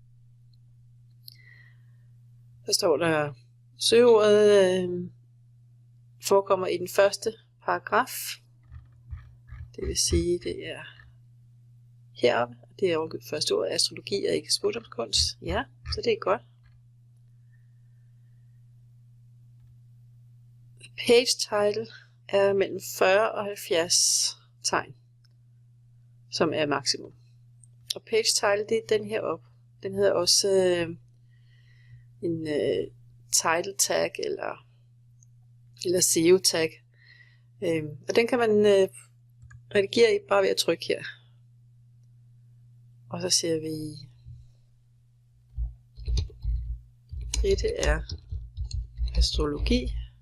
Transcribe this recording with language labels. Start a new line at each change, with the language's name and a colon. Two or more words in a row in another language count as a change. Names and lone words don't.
Danish: Der står der, søgeordet forekommer i den første paragraf. Det vil sige, det er heroppe. Det er jo første ord, astrologi og ikke spådomskunst. Ja, så det er godt.
English: Page title
Danish: er mellem 40 og 70 tegn, som er maksimum. Og
English: page title,
Danish: det er den her op. Den hedder også en
English: title tag
Danish: eller
English: SEO tag.
Danish: Og den kan man redigere bare ved at trykke her. Og så siger vi, dette er astrologi.